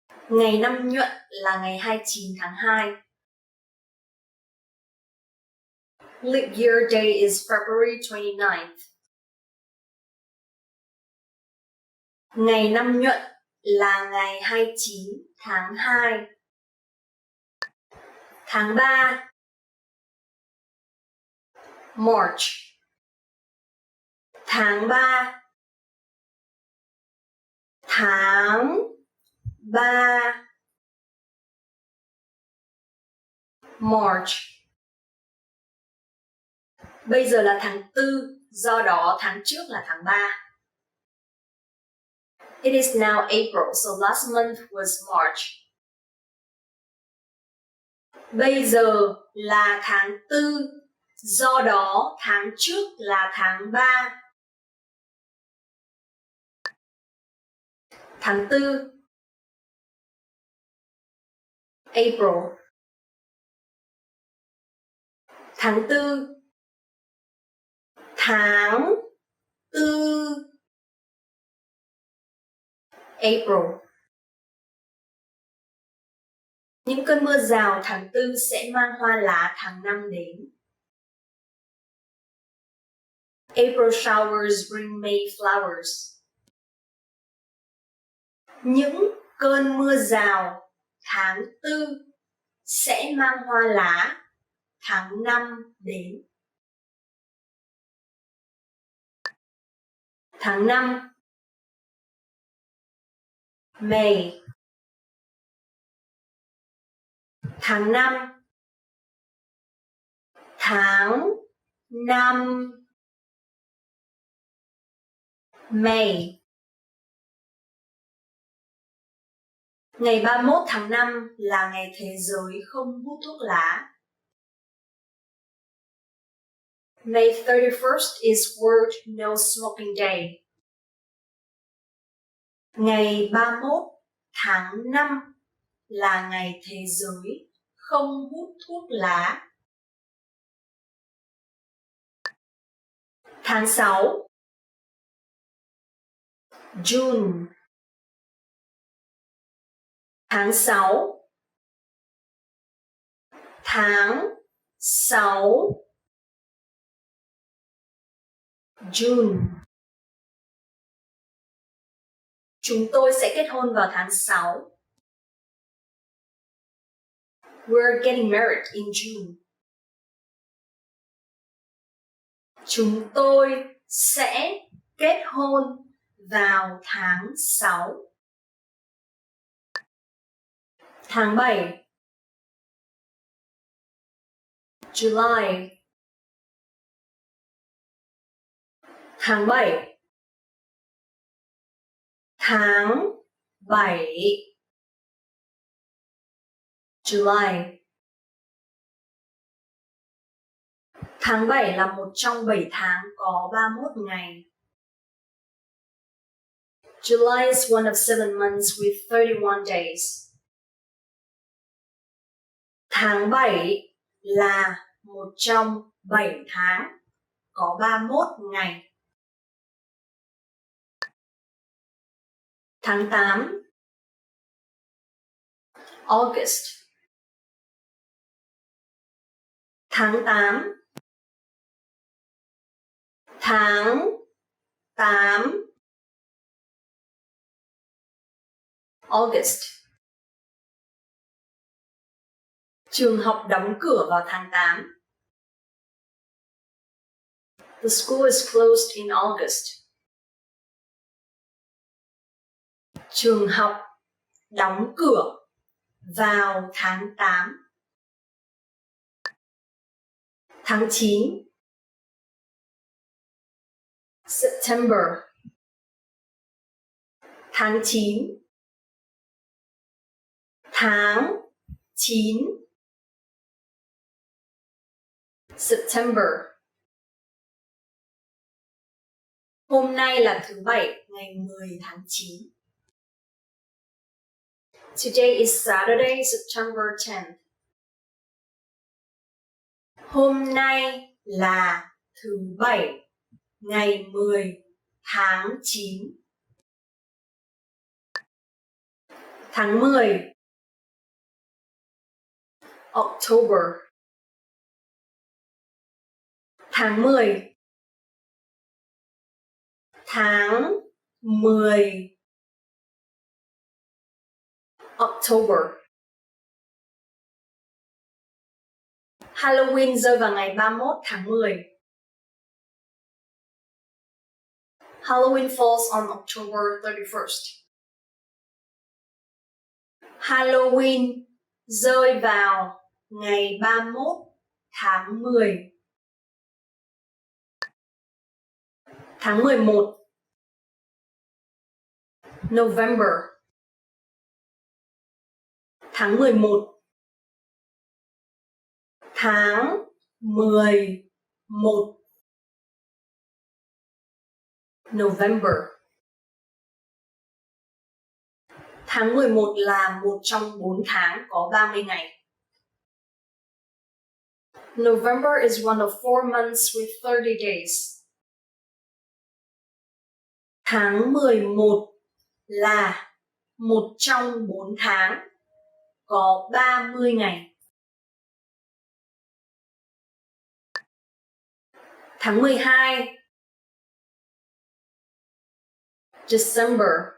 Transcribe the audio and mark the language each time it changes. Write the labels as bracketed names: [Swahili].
[Vietnamese] Ngày năm nhuận là ngày 29 tháng 2. [English] Leap year day is February 29th. [Vietnamese] Ngày năm nhuận là ngày 29 tháng 2. Tháng 3 [English] March. [Vietnamese] Tháng 3 Tháng 3 [English] March. [Vietnamese] Bây giờ là tháng 4, do đó tháng trước là tháng 3. [English] It is now April, so last month was March. [Vietnamese] Bây giờ là tháng 4, do đó tháng trước là tháng 3. Tháng 4 [English] April. [Vietnamese] Tháng 4 Tháng 4 [English] April. [Vietnamese] Những cơn mưa rào tháng 4 sẽ mang hoa lá tháng 5 đến. [English] April showers bring May flowers. [Vietnamese] Những cơn mưa rào tháng 4 sẽ mang hoa lá tháng 5 đến. Tháng 5 [English] May. [Vietnamese] Tháng 5 Tháng 5 [English] May. [Vietnamese] Ngày 31 tháng 5 là ngày thế giới không hút thuốc lá. [English] May 31st is World No Smoking Day. [Vietnamese] Ngày 31 tháng 5 là ngày thế giới không hút thuốc lá. Tháng 6 [English] June. [Vietnamese] Tháng 6 Tháng 6 [English] June. [Vietnamese] Chúng tôi sẽ kết hôn vào tháng 6. [English] We're getting married in June. [Vietnamese] Chúng tôi sẽ kết hôn vào tháng 6. Tháng 7 [English] July. [Vietnamese] Tháng 7 Tháng 7 [English] July. [Vietnamese] Tháng 7 là một trong 7 tháng có 31 ngày. [English] July is one of 7 months with 31 days. [Vietnamese] Tháng 7 là một trong 7 tháng có 31 ngày. Tháng 8 [English] August. [Vietnamese] Tháng 8 Tháng 8 [English] August. [Vietnamese] Trường học đóng cửa vào tháng 8. [English] The school is closed in August. [Vietnamese] Trường học đóng cửa vào tháng 8. Tháng 9 [English] September. [Vietnamese] Tháng 9 tháng 9 [English] September. [Vietnamese] Hôm nay là thứ Bảy, ngày 10 tháng 9. [English] Today is Saturday, September 10th. [Vietnamese] Hôm nay là thứ Bảy, ngày 10 tháng 9. Tháng 10 [English] October. [Vietnamese] Tháng 10 tháng 10 [English] October. [Vietnamese] Halloween rơi vào ngày 31 tháng 10. [English] Halloween falls on October 31st. [Vietnamese] Halloween rơi vào ngày 31 tháng 10. Tháng 11 [English] November. [Vietnamese] Tháng 11 tháng 11 [English] November. [Vietnamese] Tháng 11 là một trong 4 tháng có 30 ngày. [English] November is one of 4 months with 30 days. [Vietnamese] Tháng 11 là một trong 4 tháng có 30 ngày. Tháng 12 [English] December.